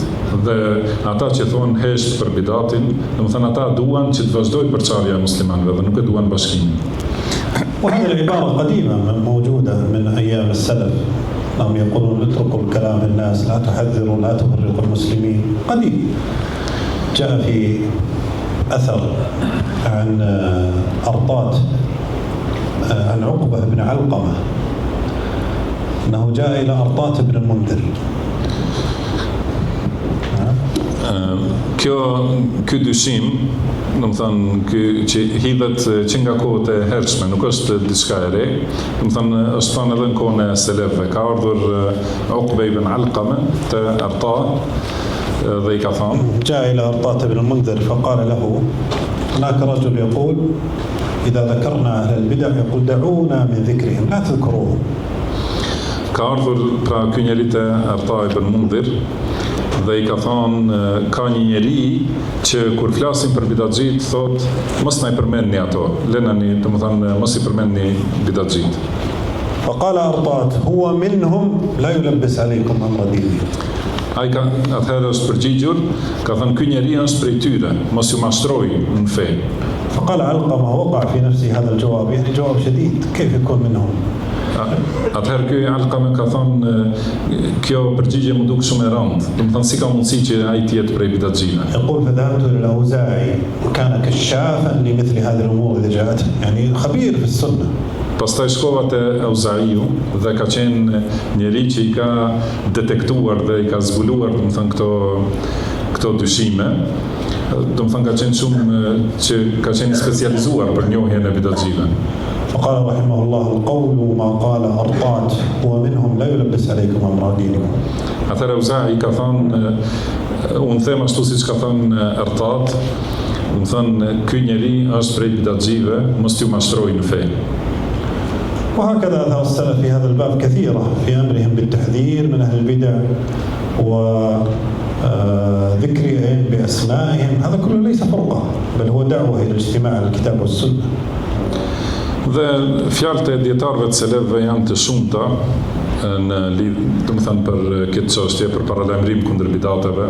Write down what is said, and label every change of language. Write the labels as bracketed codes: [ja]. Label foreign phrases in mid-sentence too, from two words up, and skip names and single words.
[sq] Dhe ata që thonë hesht për bidatin, domethënë ata duan që të vazhdojë përçarja e muslimanëve dhe nuk e duan bashkimin. [ar] وهذه العبارة قديمة موجودة من أيام السلف، هم يقولون اتركوا الكلام الناس، لا تحذروا، لا تفرقوا المسلمين. قديم جاء في أثر عن أرطاة عن عقبة بن علقمة أنه جاء إلى أرطاة بن المنذر. [sq] Ky dyshim, domethënë ky që hidhet që nga kohët e hershme, nuk është diçka e re. Domethënë është thënë edhe në kohën e selefëve. Ka ardhur Uqbe ibn Alqama te Arta dhe i ka thënë: [ar] جاء إلى أرطاة بن المنذر فقال له هناك رجل يقول إذا ذكرنا أهل البدع يقول دعونا من ذكرهم لا تذكروهم. [sq] Ka ardhur pra ky njeri te Arta ibn Mundhir dhe i ka thonë, ka një njeri që kur flasin për bidatxhit thot mos na i përmendni ato, lenani, domethënë mos i përmendni bidatxhit. [ar] فقال أرطاة هو منهم لا يلبس عليكم أمر دينهم. [sq] Ai ka atëherë është përgjigjur, ka thënë ky njeri është prej tyre, mos ju mashtroj në fe. [ar] فقال علقمة وقع في نفسه هذا الجواب يعني جواب شديد كيف يكون منهم. [sq] Atëherë ky Alqama ka thënë kjo përgjigje më duk shumë e rëndë. Domethënë si ka mundësi që ai të jetë prej bidatxhive. [ar] يقول فذهبت إلى الأوزاعي وكان كشافا لمثل هذه الأمور إذا جاءت يعني خبير في السنة. [sq] Pastaj shkova te Auzaiu dhe ka qenë njeri që i ka detektuar dhe i ka zbuluar domethënë këto dyshime. Domethënë ka qenë shumë që ka qenë specializuar për njohjen e bidatxhive. [ar] فقال رحمه الله القول ما قال أرطاة هو منهم لا يلبس عليكم أمر دينكم. [sq] Atëherë Auzai ka thënë, unë them ashtu siç ka thënë Artat, do të thënë ky njeri është prej bidatxhive, mos t'ju mashtroj në fe. [ar] وهكذا أثار السلف في هذا الباب كثيرة في أمرهم بالتحذير من أهل البدع وذكرهم بأسمائهم. هذا كله ليس فرقة بل هو دعوة إلى الاجتماع على الكتاب والسنة. [sq] Dhe fjalët e dietarëve të selefëve janë të shumta në domethënë për këtë çështje, për paralajmërim kundër bidateve.